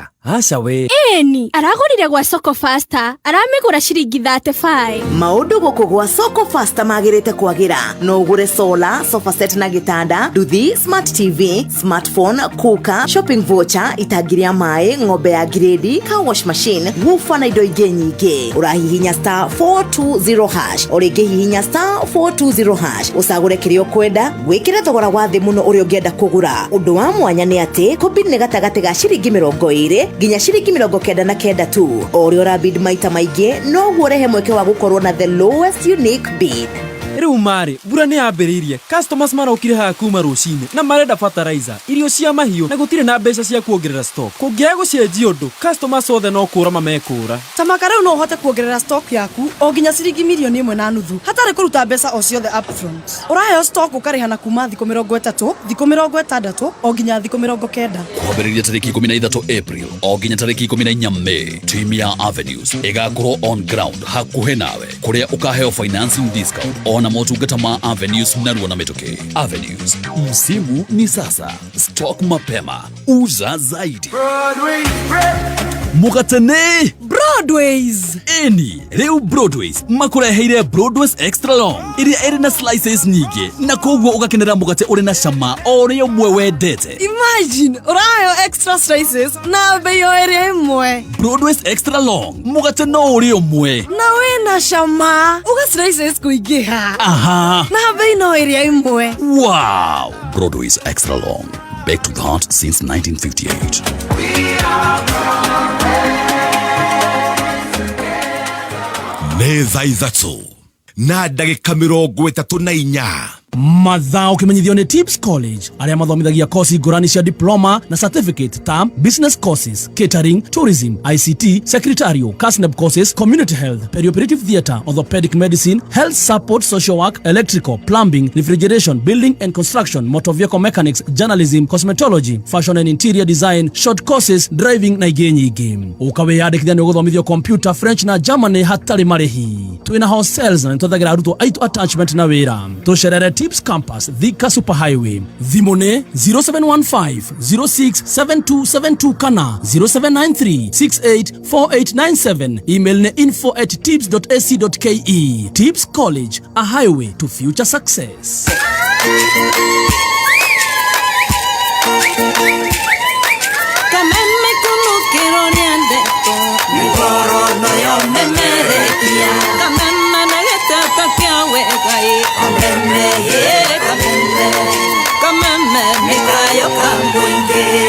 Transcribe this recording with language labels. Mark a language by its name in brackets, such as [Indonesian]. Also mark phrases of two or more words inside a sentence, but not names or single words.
[Kikuyu] Aca we. Eni, aragũrire gwa Soko Faster. Aramĩgũra ciringi 35. Maũndũ gũkũ gwa Soko Faster magĩrĩte kwagĩra. No ũgũre solar, [English] sofa set [Kikuyu] na gĩtanda, nduthi, [English] smart TV, [Kikuyu] smartphone, kuka, [English] shopping voucher, [Kikuyu] itangi rĩa maĩ, ng'ombe ya grade, [English] car wash machine, [Kikuyu] woofer na indo ingĩ nyingĩ. Ũrahihinya *420#. O rĩngĩ hihinya *420#. Ũcagũre kĩrĩa ũkwenda, gwĩkĩre thogora wa thĩ mũno ũrĩa ũngĩenda kũgũra. Ũndũ wa mwanya nĩ atĩ, kombin nĩ gatagatĩ ga ciringi 20 nginya ciringi 99 tu. O rĩo ũrabid maita maingĩ, no guorehe mweke wa gũkorwo na [English] the lowest unique bid. [Kikuyu] Rĩu marĩ, mbura nĩ yambĩrĩirie. Customers marokire haha kuma rũcinĩ na marenda fertilizer, irio cia mahiũ na gũtirĩ na mbeca cia kuongerera stock. Kũngĩaga gũcenjia ũndũ, customers othe no kũũra mamekũũra. Tamaka rĩu no ũhote kuongerera stock yaku o nginya ciringi 1.5 hatarĩ kũruta mbeca o ciothe upfront. Ũraheo stock ũkarĩha na kuma thikũ 30, thikũ 60 o nginya thikũ 90. Kwambĩrĩria tarĩki 13 April o nginya tarĩki 14 May, team ya Avenues ĩgakorwo [English] on ground [Kikuyu] hakuhĩ nawe, kũrĩa ũkaheo [English] financing discount [Kikuyu] ona motungata ma Avenues narua na metoke. Avenues, [Swahili] msimu ni sasa. Stock mapema, uza zaidi. [Kikuyu] Mukatene Broadways. Eni, rĩu Broadways makũreheire Broadways [English] extra long [Kikuyu] iria ĩrĩ na slices nyingĩ na koguo ũgakenera mugate ũrĩ na cama o ũrĩa ũmwe wendete. Imagine ũraheo [English] extra slices [Kikuyu] na bei o ĩrĩa ĩmwe. Broadways [English] extra long, [Kikuyu] mugate no ũrĩa ũmwe na wĩna cama, uga slices kũingĩha. Aha, na bei no ĩrĩa ĩmwe. [English] Wow, Broadways extra long, back to the heart since 1958. [Kikuyu] Nĩ thaa ithatũ na ndagĩka 34 mathaa ũkĩmenyithio nĩ Tips College arĩa mathomithagia kosi ngũrani cia [English] diploma na certificate ta business courses, catering, tourism, ICT, secretarial, CASNEB courses, community health, perioperative theatre, orthopedic medicine, health support, social work, electrical, plumbing, refrigeration, building and construction, motor vehicle mechanics, journalism, cosmetology, fashion and interior design, short courses, driving [Kikuyu] na ingĩ nyingĩ. Ũkawĩyandĩkithia nĩ ũgũthomithio computer, French na Germany hatarĩ marĩhi. Twĩna hostels na nĩtwethagĩra arutwo aitũ attachment na wĩra. Tũcerere Tips Campus, Thika Super Highway. Thimone 0715 067272 kana 0793 684897. Email ne info@tips.ac.ke. [English] Tips College, a highway to future success. Kameme kumukiro niandeko Migoro no yo memerekia Kameme negetaka kiawe gai Kameme ye kameme Kameme mikayo kambuinge.